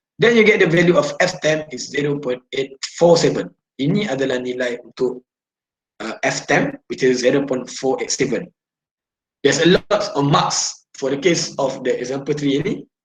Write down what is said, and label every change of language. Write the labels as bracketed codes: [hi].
[en] Then you get the value of F10 is 0.847. [ms] Ini adalah nilai untuk F10 [en] which is [ms] 0.487. [en] There's a lot of marks for the case of the example 3 ni.